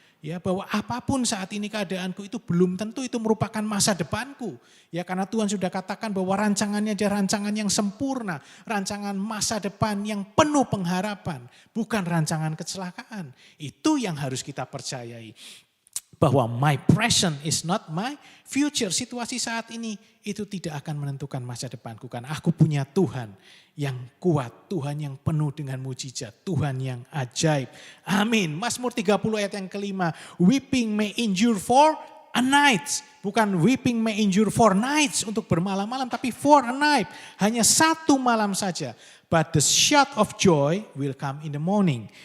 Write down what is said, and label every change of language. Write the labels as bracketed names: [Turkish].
[Indonesian] Ya, bahwa apapun saat ini keadaanku itu belum tentu itu merupakan masa depanku. Ya, karena Tuhan sudah katakan bahwa rancangannya adalah rancangan yang sempurna, rancangan masa depan yang penuh pengharapan, bukan rancangan kecelakaan. Itu yang harus kita percayai. [English] Bahwa my present is not my future. [Indonesian] Situasi saat ini itu tidak akan menentukan masa depanku. Karena aku punya Tuhan yang kuat. Tuhan yang penuh dengan mujizat. Tuhan yang ajaib. Amin. Mazmur 30 ayat yang kelima. [English] Weeping may endure for a night. Bukan weeping may endure for nights. [Indonesian] Untuk bermalam-malam. [English] Tapi for a night. [Indonesian] Hanya satu malam saja. [English] But the shout of joy will come in the morning.